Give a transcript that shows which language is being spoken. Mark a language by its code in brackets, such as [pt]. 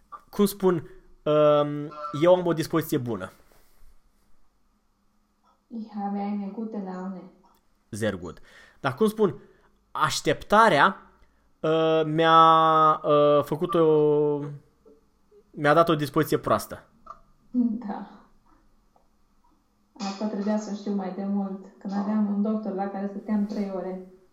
[ro] Cum spun, eu am o dispoziție bună. [de] Ich habe eine gute Laune. Sehr gut. [ro] Dar cum spun, așteptarea mi-a dat o dispoziție proastă. Da. Asta trebuia să știu mai de mult, când aveam un doctor la care stăteam 3 ore.